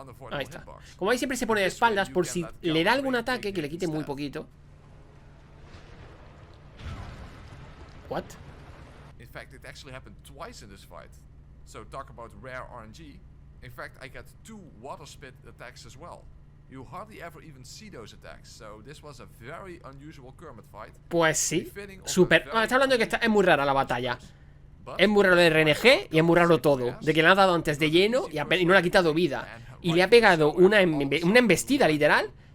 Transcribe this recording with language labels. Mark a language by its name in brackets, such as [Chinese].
[Spanish] Ahí está. Como veis, siempre se pone de espaldas por si le da algún ataque que le quite muy poquito. [English] What? In fact, it actually happened twice in this fight. So talk about rare RNG. In fact, I got 2 water spit attacks as well. You hardly ever even see those attacks. So this was a very unusual Kermit fight. [Spanish] Pues sí. Súper. Está hablando de que es muy rara la batalla. Es muy raro de RNG y es muy raro todo. De que le ha dado antes de lleno y no le ha quitado vida. Y le ha pegado una embestida literal.